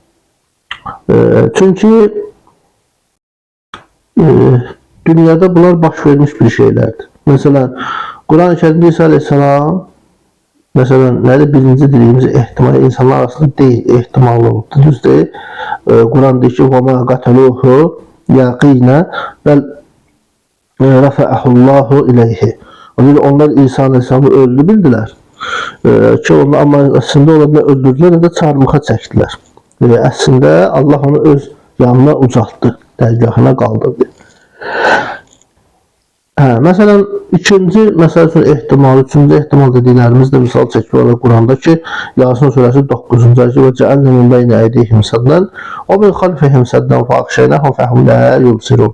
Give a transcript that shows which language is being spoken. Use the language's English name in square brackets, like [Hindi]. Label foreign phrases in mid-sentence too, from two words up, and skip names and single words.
[Azerbaijani] Çünki dünyada bunlar baş vermiş bir şeylərdir. Məsələn, Quran-ı Kərimdə İsa Aleyhisselam məsələn, nədir? Birinci dediyimiz ehtimal insanlar arasında deyil, ehtimallı olubdur. Düz deyil. Quran deyir ki, [Arabic] وَمَا قَتَلُوهُ يَقِينَ بَلْ رَفَعَهُ اللّٰهُ إِلَيْهِ. [Azerbaijani] Onlar İsa Aleyhisselam'ı öldü bildiler. Ki onlar, amma əslində onlar nə öldürdülər, nə də çarmıxa çəkdilər. Əslində Allah onu öz yanına ucaltdı, dərgahına qaldırdı. Məsələn, ikinci məsəl üçün ehtimal, üçüncü ehtimal dediklərimiz də misal çəkib olaraq Quranda ki, Yasin surəsi 9-cu ayəsi [Arabic] وجعلنا من بين أيديهم سدا ومن خلفهم سدا فأغشيناهم فهم لا يبصرون.